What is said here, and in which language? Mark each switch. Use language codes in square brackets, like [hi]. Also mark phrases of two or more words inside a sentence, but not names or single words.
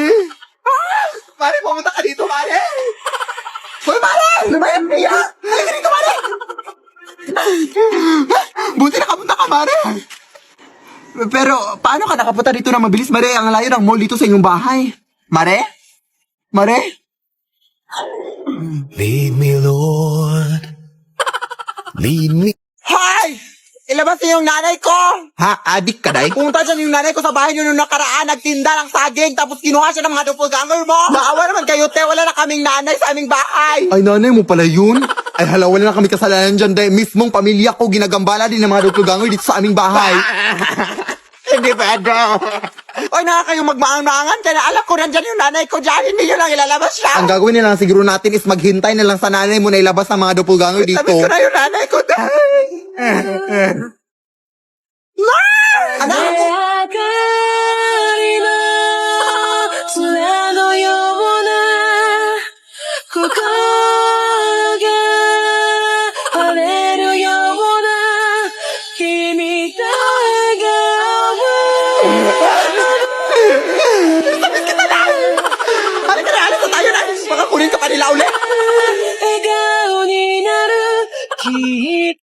[tl] Mari, pumunta ka dito, Mari. Hoy, Mari! Lumayang niya! Halika dito, Mari! Buti nakapunta ka, Mari. Pero, paano ka nakapunta dito na mabilis, Mare? Ang layo ng mall dito sa inyong bahay. Mare? Mare? [en] Lead me, Lord. Lead me. [tl] Hoy! Ilabas niyo yung nanay ko! Ha? Adik ka, day? Pumunta dyan yung nanay ko sa bahay niyo nung nakaraan, nagtinda ng saging, tapos kinuha siya ng mga doppelganger mo! Maawa naman kayo, te! Wala na kaming nanay sa aming bahay! Ay, nanay mo pala yun? Ay, hala, wala na kami kasalanan dyan, day. Mismong pamilya ko, ginagambala din ng mga doppelganger dito sa aming bahay. Hindi pwede. Oy, kayong magmaang-maangan ka na. Alam ko nandyan yung nanay ko dyan. Hindi nyo lang ilalabas siya. Ang gagawin nila siguro natin is maghintay na lang sa nanay mo na ilabas ng mga doppelganger dito. Sabi ko na yung nanay ko dahil. Anak! [ja] 明かりの杖のような心が晴れるような君と [tl] Halika na, alis na tayo na. Baka kunin ka pa nila ulit. [ja] 笑顔になるきっ